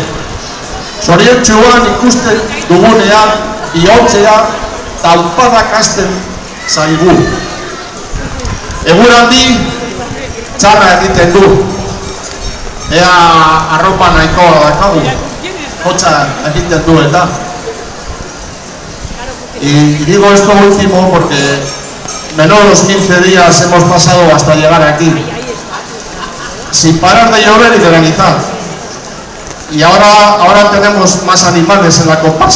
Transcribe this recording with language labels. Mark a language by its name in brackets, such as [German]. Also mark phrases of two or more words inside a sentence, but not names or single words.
[Basque] Zoriontsuan ikusten dugunean, ihotzea, taupadak hasten zaigu. Eguraldi, txarra egiten du. Ea arropa nahikoa dakagu, hotza egiten du eta. [Spanish] Y digo esto último porque menos los 15 días hemos pasado hasta llegar aquí, sin parar de llover y de granizar. Y ahora tenemos más animales en la comparsa.